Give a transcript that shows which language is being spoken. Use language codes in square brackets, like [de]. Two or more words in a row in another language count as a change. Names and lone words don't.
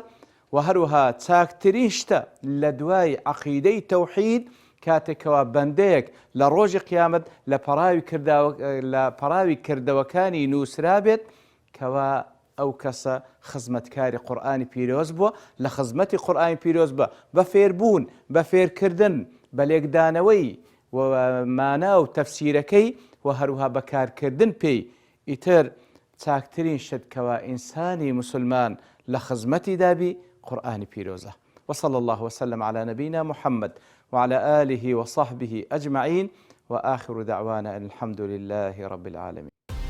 [ckb] و هەروەها چاکترین شتە لە دوای عەقیدەی تەوحید کاتێکەوە بەندەیەک لە ڕۆژی قیامەت لە پەراوی کردەوەکانی نووسرا بێت کەوا ئەو کەسە خزمەتکاری قورئانی پیرۆز بووە لە خزمەتی قورئانی پیرۆز بە بە فێربوون بە فێرکردن بە لێکدانەوەی و مانا و تەفسیرەکەی و هەروها بەکارکردن پێی. ئیتر چاکترین شت کەوا ئینسانی مسلمان لە خزمەتی دابی قورئانی پیرۆزە. [ar] وصلى الله وسلم على نبينا محمد وعلى آله وصحبه أجمعين وآخر دعوانا أن الحمد لله رب العالمين.